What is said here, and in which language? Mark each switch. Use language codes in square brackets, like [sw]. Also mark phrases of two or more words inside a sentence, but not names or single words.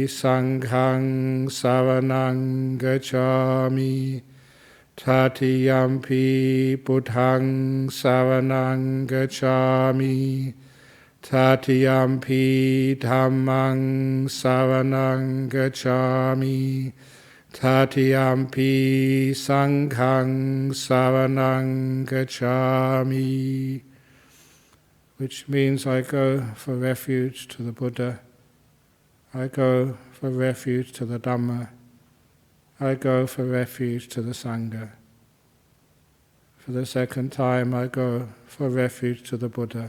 [pi] Saṅghāṃ saraṇaṃ gacchāmi, Tatiyampi Buddhaṃ saraṇaṃ gacchāmi, Tatiyampi Dhammāṃ saraṇaṃ gacchāmi, Tatiyampi Saṅghāṃ saraṇaṃ gacchāmi. [en] Which means I go for refuge to the Buddha, I go for refuge to the Dhamma, I go for refuge to the Sangha. For the second time I go for refuge to the Buddha.